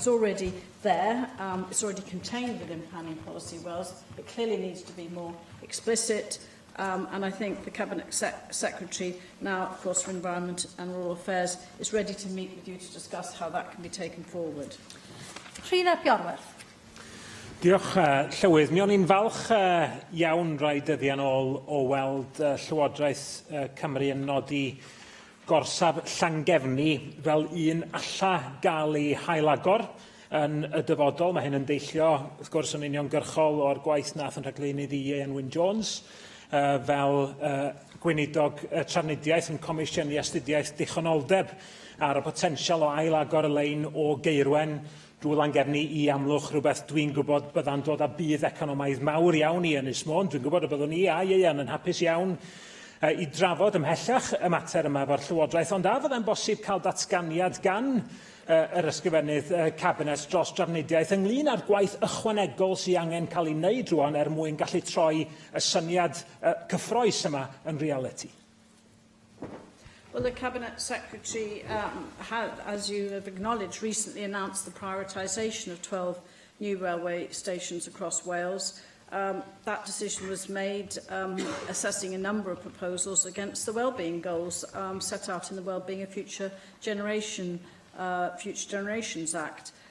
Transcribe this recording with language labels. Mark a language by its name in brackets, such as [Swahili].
[English] It's already there, it's already contained within Planning Policy Wales. It clearly needs to be more explicit, and I think the Cabinet Secretary, now of course for Environment and Rural Affairs, is ready to meet with you to discuss how that can be taken forward. Trina Piorwerth. [Welsh] Diolch, Llywydd. Mi o'n i'n falch iawn rai dyddiau ôl o weld Llywodraeth Cymru yn nodi gorsaf Llangefni fel un alla gael ei hailagor yn y dyfodol. Mae hyn yn deillio, wrth gwrs, yn uniongyrchol o'r gwaith nath yn rhaglennydd i Ian Wyn Jones fel gweinidog trafnidiaeth yn comisiynu astudiaeth dichonoldeb ar y potensial o ailagor y lein o Geirwen drwy Llangefni i Amlwch, rhywbeth dwi'n gwybod byddai'n dod â bydd economaidd mawr iawn i Ynys Môn. Dwi'n gwybod y byddwn ni a Ian yn hapus iawn i drafod ymhellach y mater yma efo'r Llywodraeth, ond a fyddai'n bosib cael datganiad gan yr ysgrifennydd Cabinet dros drafnidiaeth ynglyn â'r gwaith ychwanegol sy'n angen cael ei wneud rwan mwyn gallu troi y syniad cyffroes yma yn reality. [English] Well, the Cabinet Secretary had, as you have acknowledged, recently announced the prioritisation of 12 new railway stations across Wales. That decision was made assessing a number of proposals against the wellbeing goals set out in the Wellbeing of Future Generations Act.